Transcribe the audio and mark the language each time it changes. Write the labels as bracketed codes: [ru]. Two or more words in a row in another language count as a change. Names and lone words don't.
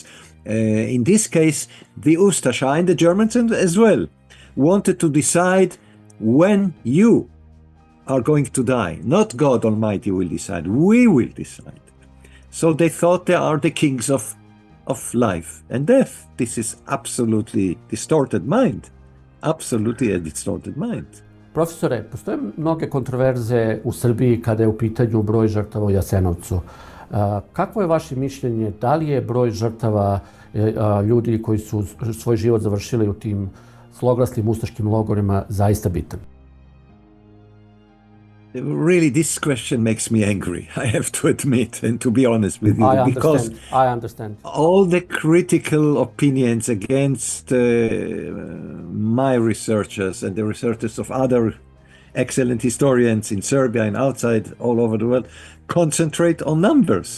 [en] In this case, the Ustasha and the Germans as well wanted to decide when you are going to die. Not God Almighty will decide, we will decide. So they thought they are the kings of life and death. This is absolutely distorted mind. absolutely a distorted mind. [sr] Profesore, postoje mnoge kontroverze u Srbiji kada je u pitanju broj žrtava u Jasenovcu. Kakvo je vaše mišljenje? Da li je broj žrtava ljudi koji su svoj život završili u tim zloglasnim ustaškim logorima zaista bitan? [en] Really, this question makes me angry, I have to admit, and to be honest with you, because I understand. All the critical opinions against my researchers and the researchers of other excellent historians in Serbia and outside all over the world concentrate on numbers.